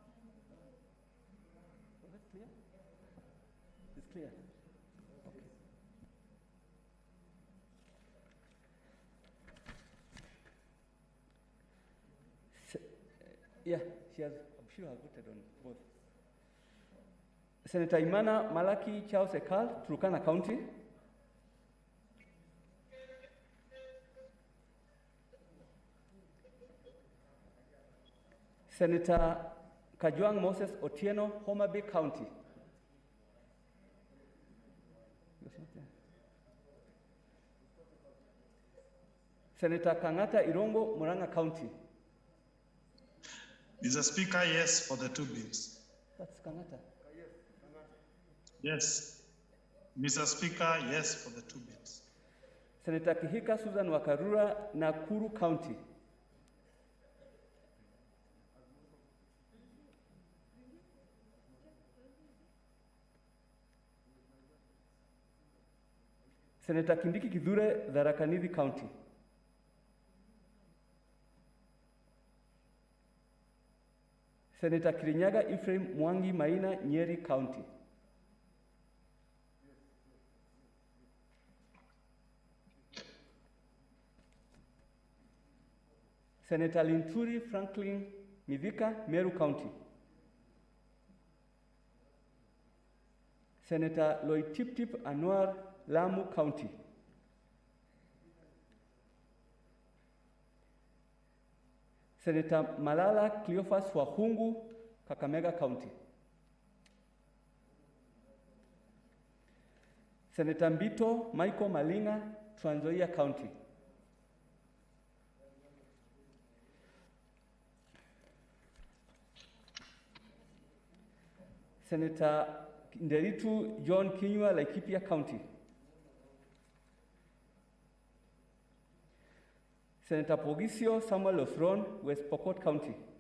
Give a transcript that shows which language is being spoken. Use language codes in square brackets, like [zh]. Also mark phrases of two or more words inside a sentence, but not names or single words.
[en] Is it clear? It's clear. Okay. Yeah, I'm sure I voted on both. Senator Imana Malaki Charles Ekal, Turkana County. Senator Kajwang Moses Otieno, Homa Bay County. Senator Kangata Irongo, Muranga County. Mr. Speaker, yes for the two bills. That's Kangata. Yes. Mr. Speaker, yes for the two bills. Senator Kihika Susan Wakarura, Nakuru County. Senator Kindiki Kidhure, Tharaka Nithi County. Senator Kirinyaga Ephraim Mwangi Maina, Nyeri County. Senator Linturi Franklin Mivika, Meru County. Senator Loitiptip Anwar, Lamu County. Senator Malala Cleophas Wahungu, Kakamega County. Senator Mbito Michael Malinga, Trans Nzoia County. Senator Nderitu John Kinyua, Laikipia County. Senator Pogisio Samuel Othron, West Pokot County.